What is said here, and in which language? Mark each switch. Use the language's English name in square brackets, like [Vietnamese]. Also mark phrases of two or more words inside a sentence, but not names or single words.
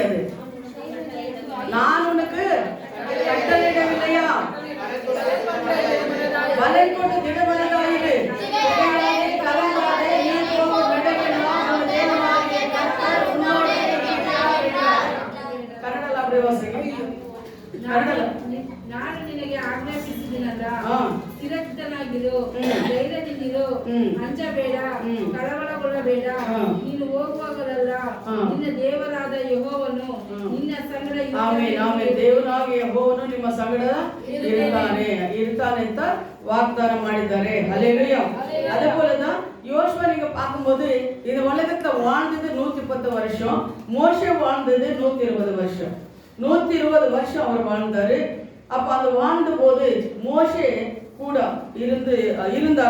[Tamil] அது நான் உனக்கு கட்டளையிடவில்லையா? பலன் கொண்டு திடமனதாயிரு, கலங்காதே, நீ போகும் இடமெல்லாம் உன் தேவனாகிய கர்த்தர் உன்னோடு இருக்கிறார். கன்னடல அப்படியே வாசிங்க. [Kannada] ಕನ್ನಡ ನಾನು ನಿನಗೆ ಆಜ್ಞಾಪಿಸಿದಿನಲ್ಲ, ಸ್ಥಿರಚಿತ್ತನಾಗಿರು, ಧೈರ್ಯದಿಂದಿರು, ಅಂಜಬೇಡ, ಕಳವಳಗೊಳ್ಳಬೇಡ. ನೀನು ಹೋಗುವಾಗಲೆಲ್ಲ ನಿನ್ನ ದೇವರಾದ ಯೆಹೋವನು ನಿನ್ನ ಸಂಗಡ ಇರುತ್ತಾನೆ. ದೇವರಾಗಿ ಯೆಹೋವನು ನಿಮ್ಮ ಸಂಗಡ ಇರ್ತಾನೆ ಅಂತ வாக்தான ಮಾಡಿದ್ದಾರೆ. ஹல்லேலூயா. [Tamil] அதே போலதான் யோசுவா நீங்க பார்க்கும்போது இந்த உலகத்துல வாழ்ந்தது 110 வருஷம், மோசே வாழ்ந்தது 120 வருஷம். 120 வருஷம் அவர் வாழ்ந்தாரு. அப்ப அந்த வாழ்ந்த போது மோசே கூட இருந்தார்.